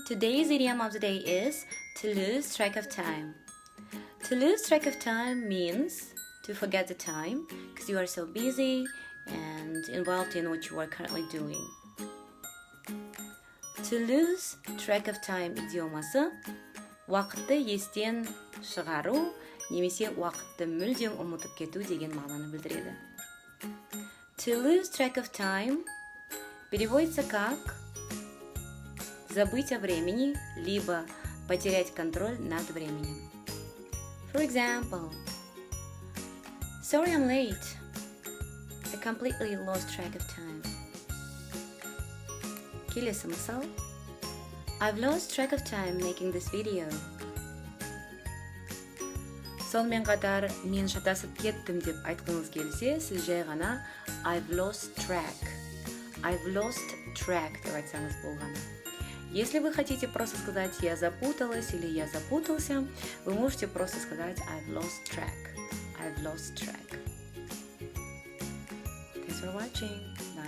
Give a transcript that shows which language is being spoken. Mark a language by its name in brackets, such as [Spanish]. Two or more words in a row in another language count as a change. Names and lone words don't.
[English] Today's idiom of the day is to lose track of time. To lose track of time means to forget the time because you are so busy and involved in what you are currently doing. To lose track of time [Kazakh] идиомасы уақытты естен шығару немесе уақытты мүлдем ұмытып кету деген мағынаны білдіреді. [English] To lose track of time [Russian] переводится как забыть о времени, либо потерять контроль над временем. [English] For example, sorry I'm late. I completely lost track of time. [Kazakh] Келесі мысал. [English] I've lost track of time making this video. [Kazakh] Сонымен қатар, мен шатасып кеттім деп айтқыңыз келсе, сіз жай ғана [English] I've lost track [Kazakh] деп айтсаңыз болғаны. [Russian] Если вы хотите просто сказать «я запуталась» или «я запутался», вы можете просто сказать [English] I've lost track. Thanks for watching.